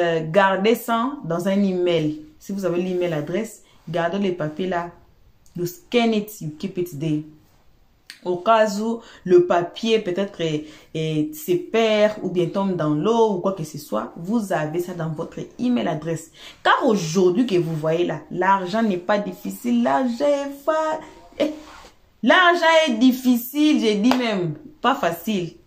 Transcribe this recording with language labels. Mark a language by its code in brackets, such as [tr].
[fr] Gardez ça dans un email. Si vous avez l'email adresse, gardez les papiers là. [en] You scan it, you keep it there. [fr] Au cas où le papier peut-être se perd ou bien tombe dans l'eau ou quoi que ce soit, vous avez ça dans votre email adresse. Car aujourd'hui que vous voyez là, l'argent n'est pas difficile, l'argent est difficile, j'ai dit même, pas facile.